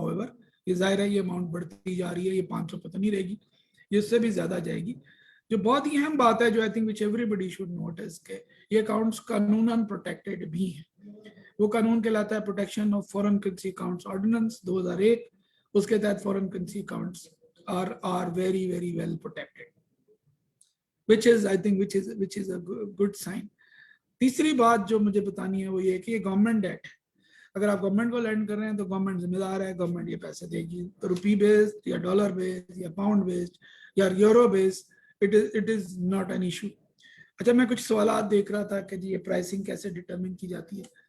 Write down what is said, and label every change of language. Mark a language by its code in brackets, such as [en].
[ur] however یہ ظاہر ہے یہ اماؤنٹ بڑھتی جا رہی ہے, یہ 500 پتہ نہیں رہے گی, یہ اس سے بھی زیادہ جائے گی. جو بہت ہی اہم بات ہے جو [en] I think which every body should notice [ur] کہ یہ اکاؤنٹس قانوناً پروٹیکٹیڈ بھی ہیں. وہ قانون کہلاتا ہے protection of foreign currency accounts ordinance 2001. اس کے تحت foreign currency accounts [en] are very very well protected, which is I think which is a good sign. [ur] تیسری بات جو مجھے بتانی ہے وہ یہ کہ یہ گورنمنٹ ڈیٹ ہے. اگر آپ گورنمنٹ کو لینڈ کر رہے ہیں تو گورنمنٹ ذمہ دار ہے, گورنمنٹ یہ پیسے دے گی. [en] Rupee based یا dollar based یا pound based یا euro based, it is not an issue. [ur] اچھا, میں کچھ سوالات دیکھ رہا تھا کہ جی یہ پرائسنگ کیسے ڈٹرمن کی جاتی ہے.